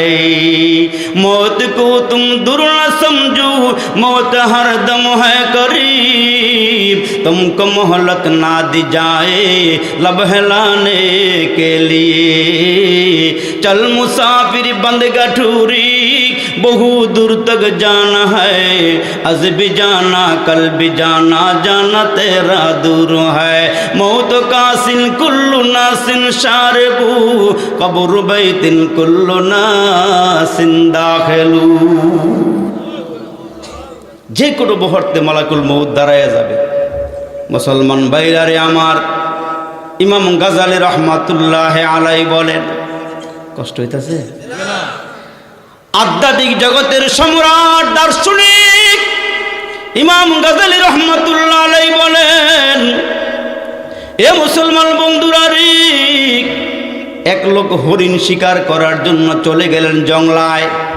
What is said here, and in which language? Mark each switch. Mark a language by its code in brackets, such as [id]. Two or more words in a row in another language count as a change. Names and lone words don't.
[ur] موت کو تم دور نہ سمجھو، موت ہر دم ہے قریب، تم کو مہلت نہ دی جائے لب ہلانے کے لیے. چل مسافر بند گٹھڑی بہو دور تک جانا ہے، اج بھی جانا کل بھی جانا، جانا تیرا دور ہے. [ar] الموت كأس كل ناس شاربه، القبر بيت كل ناس داخله. [bn] যে কোনো মুহূর্তে [ar] ملك الموت [bn] দাঁড়াইয়া যাবে। মুসলমান ভাইরারে আমার, ইমাম গাজালি [ar] رحمة الله عليه [bn] বলেন, কষ্ট হইতাছে? আধ্যাত্মিক জগতের সম্রাট দার্শনিক ইমাম গাজালি [ar] رحمة الله عليه [bn] বলেন, এ মুসলমান বন্ধুরা রে, এক লোক হরিণ শিকার করার জন্য চলে গেলেন জংলায়।